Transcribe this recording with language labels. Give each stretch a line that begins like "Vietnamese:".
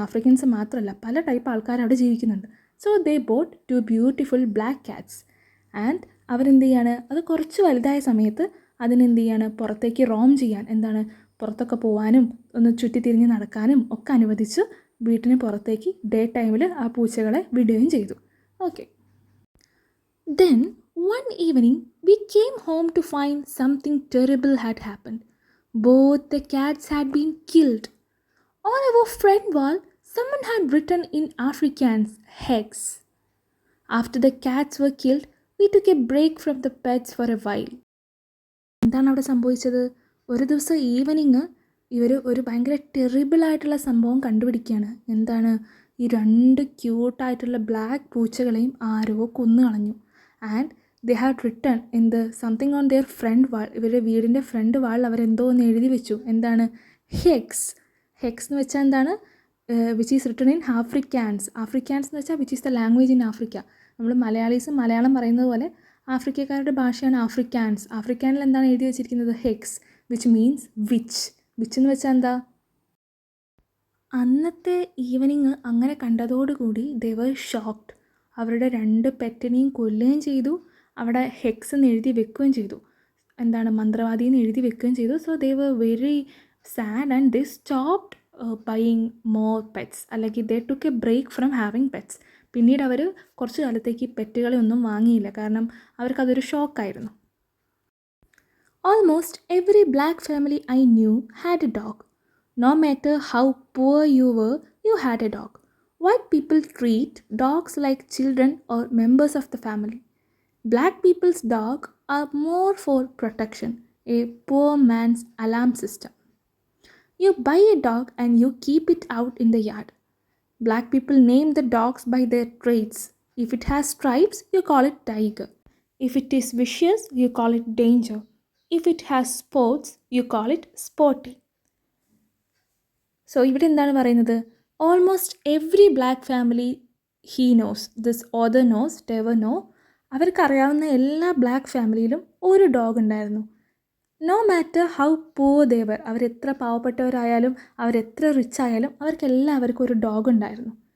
Malayalam: Afrikaans മാത്രമല്ല, പല type ആൾക്കാർ അവിടെ ജീവിക്കുന്നുണ്ട്.
English: So they bought 2 beautiful black cats.
Malayalam: And അവരെന്ത് ചെയ്യാണ്? അത് കുറച്ച് വലുതായ സമയത്ത് അതിനെന്ത് ചെയ്യാണ്? പുറത്തേക്ക് റോം ചെയ്യാൻ, എന്താണ്, പുറത്തൊക്കെ പോകാനും ഒന്ന് ചുറ്റിത്തിരിഞ്ഞ് നടക്കാനും ഒക്കെ അനുവദിച്ച് വീട്ടിന് പുറത്തേക്ക് ഡേ ടൈമിൽ ആ പൂച്ചകളെ വിടുകയും ചെയ്തു. Okay.
English: Then one evening we came home to find something terrible had happened. Both the cats had been killed. On our front wall, someone had written in Afrikaans, "Hex." After the cats were killed, we took a break from the pets for a while.
Malayalam: എന്താണ് അവിടെ സംഭവിച്ചത്? ഒരു ദിവസം evening ഇവർ ഒരു ഭയങ്കര ടെറിബിളായിട്ടുള്ള സംഭവം കണ്ടുപിടിക്കുകയാണ്. എന്താണ്? ഈ 2 ക്യൂട്ടായിട്ടുള്ള ബ്ലാക്ക് പൂച്ചകളെയും ആരോ കൊന്നു കളഞ്ഞു.
English: And they had written in the something on their front wall.
Malayalam: ഇവരുടെ വീടിൻ്റെ ഫ്രണ്ട് വാൾ അവരെന്തോ ഒന്ന് എഴുതി വെച്ചു. എന്താണ്? ഹെക്സ്. ഹെക്സ് എന്ന് വെച്ചാൽ എന്താണ്?
English: Which is written in Afrikaans.
Malayalam: Afrikaans എന്ന് വെച്ചാൽ
English: Which is the language in Africa.
Malayalam: നമ്മൾ മലയാളീസ് മലയാളം പറയുന്നത് പോലെ ആഫ്രിക്കക്കാരുടെ ഭാഷയാണ് ആഫ്രിക്കാൻസ്. ആഫ്രിക്കാനിൽ എന്താണ് എഴുതി വെച്ചിരിക്കുന്നത്? HECS,
English: Which means which.
Malayalam: Which എന്ന് വെച്ചാൽ എന്താ? അന്നത്തെ ഈവനിങ് അങ്ങനെ കണ്ടതോടുകൂടി
English: They were shocked.
Malayalam: അവരുടെ 2 പെറ്റിനെയും കൊല്ലുകയും ചെയ്തു, അവിടെ ഹെക്സ് എന്ന് എഴുതി വെക്കുകയും ചെയ്തു. എന്താണ്? മന്ത്രവാദി എന്ന് എഴുതി വെക്കുകയും ചെയ്തു.
English: so they were very sad and they stopped buying more pets,
Malayalam: അല്ലെങ്കിൽ
English: They took a break from having pets.
Malayalam: പിന്നീട് അവർ കുറച്ച് കാലത്തേക്ക് പെറ്റുകളെ ഒന്നും വാങ്ങിയില്ല, കാരണം അവർക്കതൊരു ഷോക്കായിരുന്നു.
English: Almost every black family I knew had a dog. No matter how poor you were, you had a dog. White people treat dogs like children or members of the family. Black people's dogs are more for protection, a poor man's alarm system. You buy a dog and you keep it out in the yard. Black people name the dogs by their traits. If it has stripes, you call it tiger. If it is vicious, you call it danger. If it has spots, you call it sporty.
Malayalam: So ഇവിടെ എന്താണ് പറയുന്നത്?
English: almost every black family he knows, this other knows, ടെവർ know,
Malayalam: അവർക്കറിയാവുന്ന എല്ലാ black ഫാമിലിയിലും ഒരു dog ഉണ്ടായിരുന്നു.
English: no matter how poor they were,
Malayalam: അവരെത്ര പാവപ്പെട്ടവരായാലും അവരെത്ര rich ആയാലും അവർക്കെല്ലാവർക്കും ഒരു ഡോഗ് ഉണ്ടായിരുന്നു.